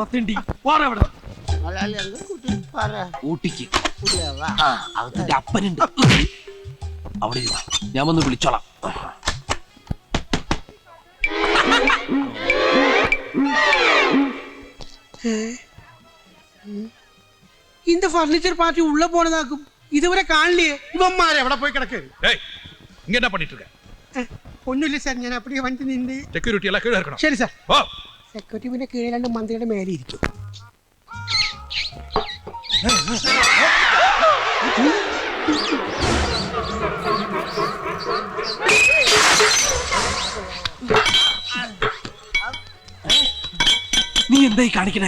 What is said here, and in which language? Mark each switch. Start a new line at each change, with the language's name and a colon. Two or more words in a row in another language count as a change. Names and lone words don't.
Malayalam: അത്തേണ്ടി പോരാ അവിടെ. ഊട്ടിക്ക് അതിന്റെ അപ്പനുണ്ട്. അവിടെ ഇരുന്നോ. ഞാൻ വന്ന് വിളിച്ചോളാം.
Tamil: இந்த ஃபர்னிச்சர் பார்ட்டி உள்ள போனதாக்கும் இதுவரை காணலையே. இவன்மார் எവിടെ போய் கிடக்கு? ஏய் இங்க என்ன பண்ணிட்டு இருக்க? ஒன்றும் இல்லை சார்,
Malayalam: ഞാൻ அப்படியே വണ്ടി നിന്ന്.
Tamil: செக்யூரிட்டி எல்லாம் கீழே இருக்கணும்.
Malayalam: ശരി സാർ. ஓ സെക്യൂരിറ്റി പിന്നെ കീഴെ രണ്ട് മന്ത്രിയുടെ മേലെ ഇരിക്കും. നീ എന്തായി കാണിക്കണേ?